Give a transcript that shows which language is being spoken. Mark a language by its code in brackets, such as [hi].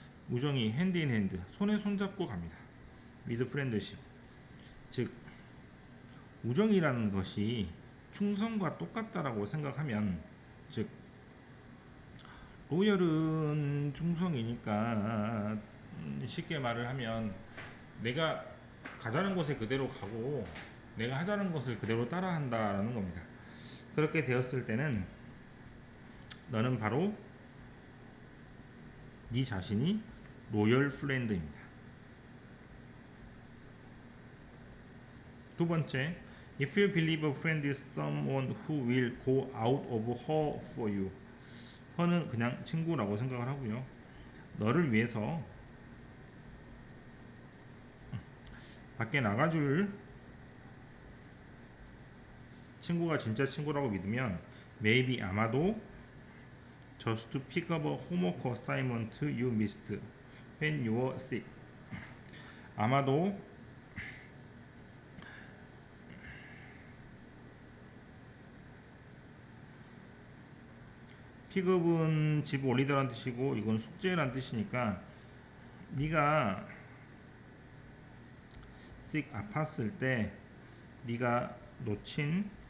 [ko] 우정이 [en] hand in hand [ko] 손에 손잡고 갑니다. [en] with friendship [ko] 즉 우정이라는 것이 충성과 똑같다라고 생각하면 즉 로열은 충성이니까 쉽게 말을 하면 내가 가자는 곳에 그대로 가고 내가 하자는 것을 그대로 따라한다라는 겁니다. 그렇게 되었을 때는 너는 바로 네 자신이 로열 프렌드입니다. 두 번째, [en] if you believe a friend is someone who will go out of her for you. [ko] her는 그냥 친구라고 생각을 하고요. 너를 위해서 밖에 나가줄 친구가 진짜 친구라고 믿으면 [en] maybe [ko] 아마도 [en] just to pick up a homework assignment you missed when you were sick. [ko] 아마도 픽업은 집 올리다라는 뜻이고 이건 숙제란 뜻이니까 네가 sick 아팠을 때 네가 놓친